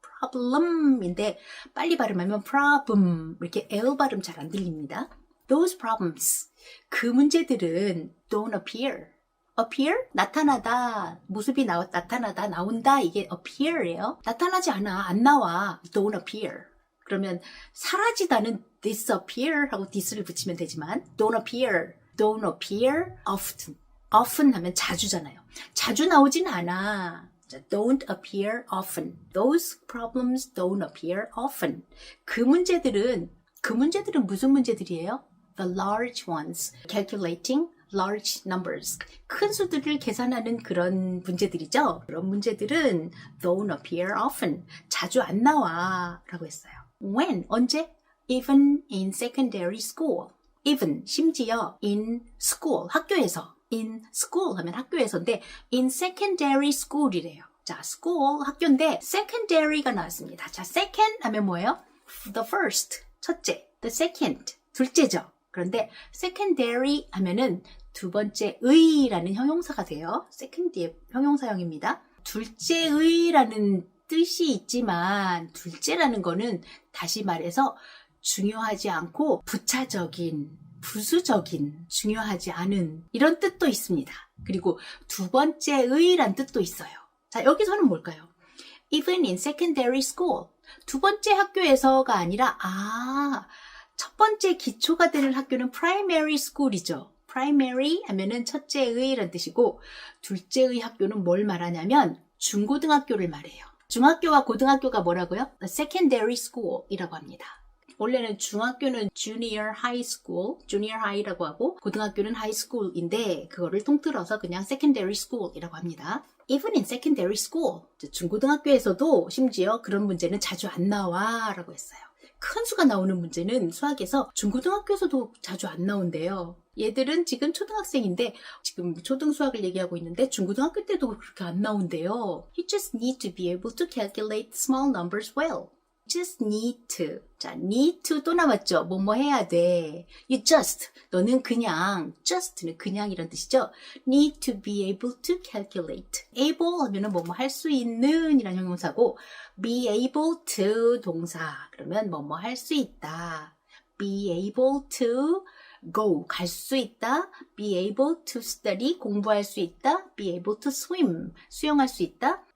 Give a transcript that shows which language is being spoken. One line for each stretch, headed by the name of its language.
Korean: problem인데 빨리 발음하면 problem 이렇게 L 발음 잘 안 들립니다.
English: Those problems
Korean: 그 문제들은
English: don't appear. appear?
Korean: 나타나다, 모습이 나타나다, 나온다 이게 appear예요. 나타나지 않아, 안 나와.
English: don't appear.
Korean: 그러면 사라지다는 disappear 하고 this를 붙이면 되지만 don't appear often. often 하면 자주잖아요. 자주 나오진 않아.
English: don't appear often. Those problems don't appear often.
Korean: 그 문제들은 무슨 문제들이에요?
English: The large ones. Calculating large numbers.
Korean: 큰 수들을 계산하는 그런 문제들이죠. 그런 문제들은
English: don't appear often.
Korean: 자주 안 나와 라고 했어요.
English: When?
Korean: 언제?
English: Even in secondary school. Even,
Korean: 심지어
English: in school,
Korean: 학교에서. in school 하면 학교에서인데 in secondary school이래요. 자, school, 학교인데 secondary가 나왔습니다. 자, second 하면 뭐예요? The first, 첫째. The second, 둘째죠. 그런데 secondary 하면은 두 번째의라는 형용사가 돼요. second의 형용사형입니다. 둘째의라는 뜻이 있지만 둘째라는 거는 다시 말해서 중요하지 않고 부차적인, 부수적인, 중요하지 않은 이런 뜻도 있습니다. 그리고 두 번째의란 뜻도 있어요. 자, 여기서는 뭘까요?
English: Even in secondary school.
Korean: 두 번째 학교에서가 아니라 첫 번째 기초가 되는 학교는 primary school이죠. primary 하면은 첫째의란 뜻이고 둘째의 학교는 뭘 말하냐면 중고등학교를 말해요. 중학교와 고등학교가 뭐라고요? secondary school이라고 합니다. 원래는 중학교는 junior high school, junior high라고 하고 고등학교는 high school인데 그거를 통틀어서 그냥 secondary school이라고 합니다.
English: Even in secondary school,
Korean: 중고등학교에서도 심지어 그런 문제는 자주 안 나와 라고 했어요. 큰 수가 나오는 문제는 수학에서 중고등학교에서도 자주 안 나온대요. 얘들은 지금 초등학생인데 지금 초등수학을 얘기하고 있는데 중고등학교 때도 그렇게 안 나온대요.
English: You just need to be able to calculate small numbers well. just need to.
Korean: 자, need to 또 나왔죠. 뭐뭐 해야 돼.
English: You just.
Korean: 너는 그냥. just는 그냥이란 뜻이죠.
English: need to be able to calculate.
Korean: able 하면은 뭐뭐 할 수 있는 이란 형용사고 be able to 동사. 그러면 뭐뭐 할 수 있다.
English: be able to go.
Korean: 갈 수 있다.
English: be able to study.
Korean: 공부할 수 있다.
English: be able to swim.
Korean: 수영할 수 있다.